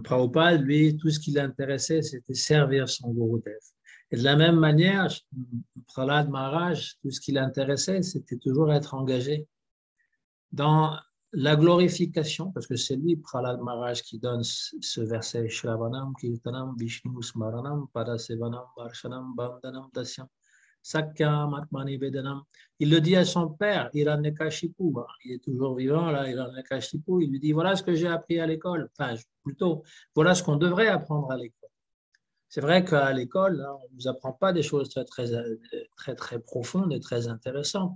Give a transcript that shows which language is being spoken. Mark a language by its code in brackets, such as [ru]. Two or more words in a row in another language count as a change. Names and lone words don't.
[fr] Prabhupada, lui, tout ce qui l'intéressait, c'était servir son Gurudev. Et de la même manière, Prahlad Maharaj, tout ce qui l'intéressait, c'était toujours être engagé dans la glorification, parce que c'est lui, Prahlad Maharaj, qui donne ce verset [sa] श्रवणं कीर्तनं विष्णोः स्मरणं पादसेवनं अर्चनं वन्दनं दास्यं सख्यं आत्म निवेदनम्. [fr] Il le dit à son père, Hiranyakashipu, il est toujours vivant, là, Hiranyakashipu, il lui dit voilà ce que j'ai appris à l'école, enfin, plutôt, voilà ce qu'on devrait apprendre à l'école. C'est vrai qu'à l'école, on ne nous apprend pas des choses très profondes et très intéressantes.